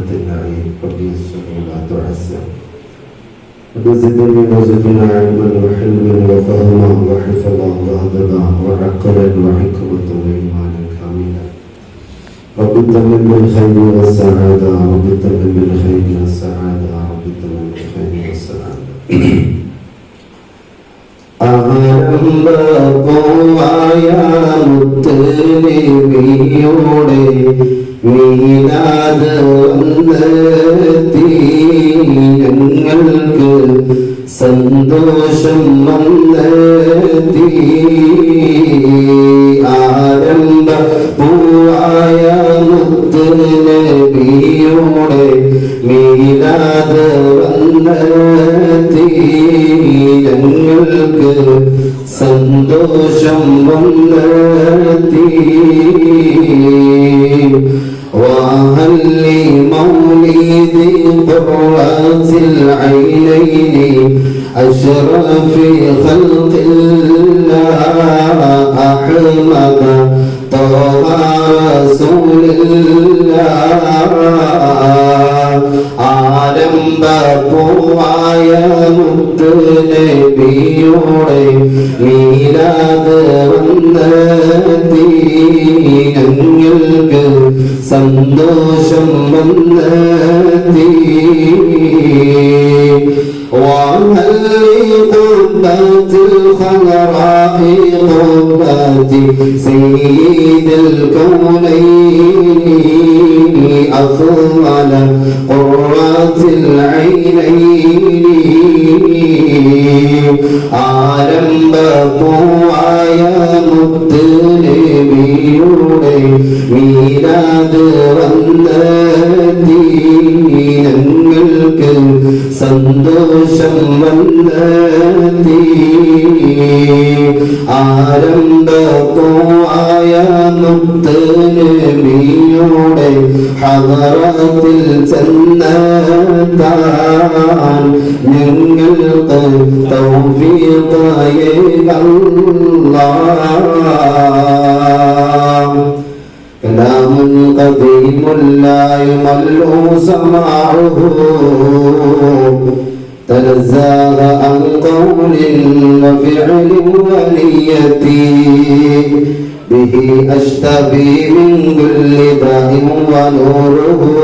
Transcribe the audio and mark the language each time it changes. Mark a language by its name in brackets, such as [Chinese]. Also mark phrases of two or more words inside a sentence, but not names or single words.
[Arabic] النعيم ربي يسر ولا تعسر وزدني وزدنا علما وحلما وفهما وحفظا وأدبا وعقلا وحكمة وإيمانا كاملا رب تمم بالخير والسعادة رب تمم بالخير والسعادة رب تمم بالخير والسعادة [Malayalam] ആരംഭമായ മുത്തനബിയോടെ മീലാദ് വന്നെത്തി ഞങ്ങൾക്ക് സന്തോഷം വന്നെത്തി ആരംഭമായ മുത്തനബിയോടെ മീലാദ് വന്നെത്തി ഞങ്ങൾക്ക് സന്തോഷം വന്നെത്തി [Arabic] وهل لمولد قرة العينين أشرف خلق الله أحمد طه رسول الله ആരംഭപ്പൂവായ [Malayalam] മുത്തുനബിയോടെ മീലാദ് വന്നെത്തി ഞങ്ങൾക്ക് സന്തോഷം വന്നെത്തി [Arabic] وهل لقبة الخضراء قبة سيد الكونين أفضل قرة العينين [Malayalam] ആരംഭപ്പൂവായ മുത്തുനബിയുടെ മീലാദ് വന്നെത്തി ഞങ്ങൾക്ക് സന്തോഷം വന്നെത്തി ആരംഭപ്പൂവായ മുത്തുനബിയുടെ ഹദറത്തിൽ ചെന്നെത്താൻ ഞങ്ങൾക്ക് തൗഫീഖായ അല്ലാഹ് [Arabic] كلام قديم لا يمل سماعه تنزه عن قول وفعل ونية به أشتبي من كل داء ونوره